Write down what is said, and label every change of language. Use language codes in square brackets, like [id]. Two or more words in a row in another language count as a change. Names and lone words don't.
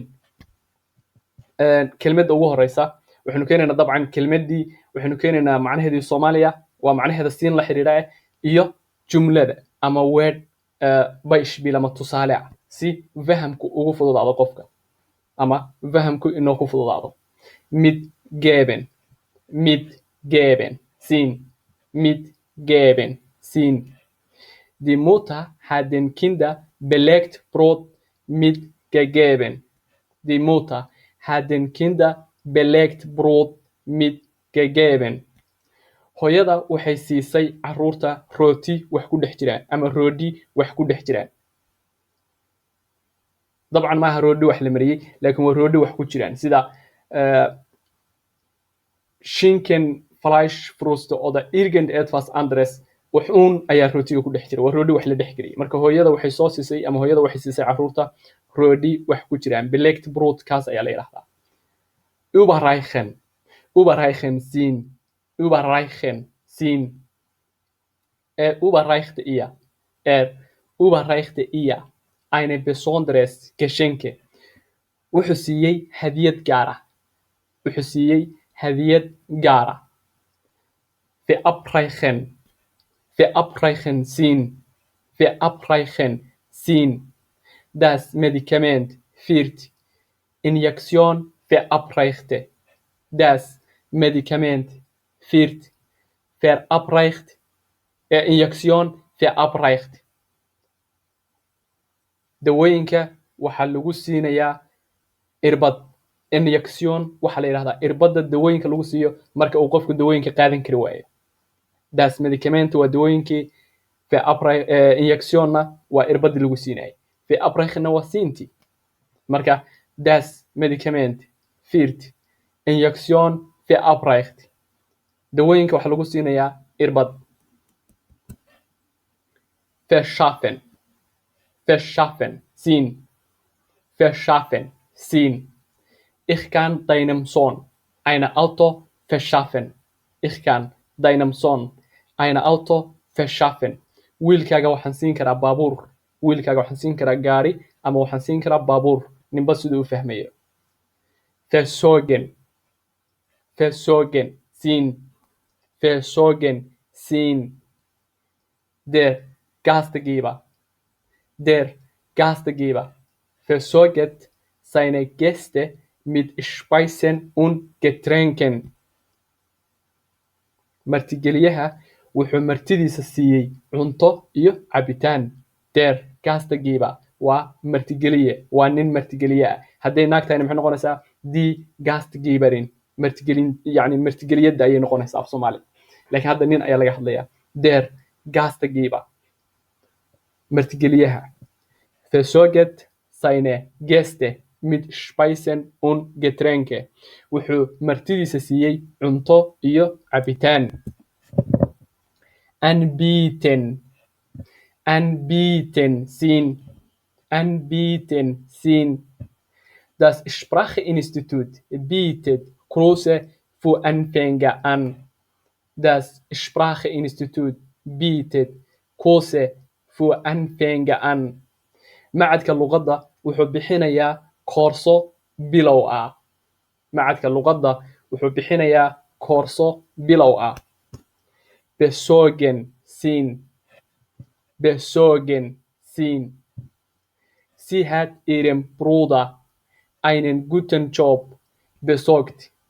[so] kelmadda ugu horeysa waxaynu keenaynaa dabcan kelmaddii waxaynu keenaynaa macnaheedii Soomaaliya waa macnaheeda siin la xiriira iyo jumlada ama word bayshbil ama tusaale ah si fahamku ugu fududaado qofka ama fahamku inoo ku fududaado. Mid geben siin, siin. [de] Die Mutter hat den Kindern belegt Brot mitgegeben. Die Mutter hat den Kindern belegt Brot mitgegeben. [so] hooyada waxay siisay caruurta rooti wax ku dhex jiraan ama roodi wax ku dhex jiraan. dabcan maaha roodi wax la mariyey laakiin waa roodi wax ku jiraan sida [de] Schinken Fleischwurst oder irgendetwas anderes [so] wuxuun ayaa rootiga ku dhex jira, waa roodi wax la dhex geliyey. marka hooyada waxay soo siisay ama hooyada waxay siisay caruurta roodi wax ku jiraan, [de] belegt Brot [so] kaas ayaa la yiraahdaa. überreichen siin, siin. [de] überreichte ihr eine besonderes Geschenke. [so] wuxuu siiyey hadiyad gaar ah. verabreichen siin. [de] Das Medikament wird Injektion verabreichte. Das Medikament wird verabreicht. Injektion verabreicht. [so] dawooyinka waxaa lagu siinayaa irbad. injection waxaa la yidhahdaa irbadda dawooyinka lagu siiyo marka uu qofku dawooyinka qaadan kari waayo. [de] das medicament [so] waa dawooyinkii, injectionna waa irbadii lagu siinayay, verabreichna waa siintii. [de] marka das medicament wird injection verabreicht. [so] dawooyinka waxaa lagu siinayaa irbad. verschaffen siin. [de] Ich kann deinem Sohn ein Auto verschaffen. [so] wiilkaaga waxaan siin karaa baabuur. wiilkaaga waxaan siin karaa gaari ama waxaan siin karaa baabuur, ninba siduu u fahmayo. versorgen siin. [de] der Gastgeber versorgt seine Gäste mit Speisen und Getränken. [so] martigeliyaha wuxuu martidiisa siiyey cunto iyo cabitaan. [de] der Gastgeber [so] waa martigeliye, waa nin martigeliye ah. hadday naag tahayna maxay noqonaysaa [de] die Gastgeberin, [so] yani martigeliyada ayay noqonaysaa af Soomaali. laakiin hadda nin ayaa laga hadlayaa. [de] der Gastgeber martigeliyaha. versorgt seine Gäste mit Speisen und Getränke. [so] wuxuu martidiisa siiyey cunto iyo cabitaan. anbieten siin. [de] das Spracheinstitut bietet Kurse für Anfänger an. das Spracheinstitut bietet Kurse für Anfänger an. [so] macadka luqadda wuxuu bixinayaa koorso bilow ah. besorgen siin. [de] sie hat ihrem Bruder einen guten Job besorgt.